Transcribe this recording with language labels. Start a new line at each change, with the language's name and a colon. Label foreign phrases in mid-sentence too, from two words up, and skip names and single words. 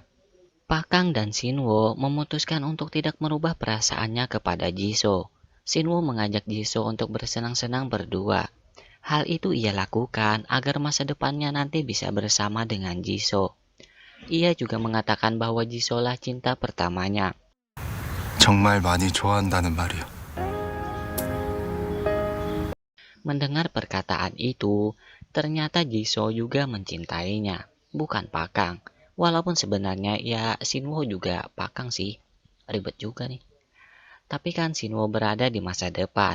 Indonesian: Pakang dan Shinwo memutuskan untuk tidak merubah perasaannya kepada Jisoo. Shinwo mengajak Jisoo untuk bersenang-senang berdua. Hal itu ia lakukan agar masa depannya nanti bisa bersama dengan Jisoo. Ia juga mengatakan bahwa Jisoo lah cinta pertamanya.
Korean: 정말 많이 좋아한다는 말이야.
Indonesian: Mendengar perkataan itu, ternyata Jisoo juga mencintainya, bukan Pakang. Walaupun sebenarnya ya Shinwo juga Pakang sih. Ribet juga nih. Tapi kan Shinwo berada di masa depan.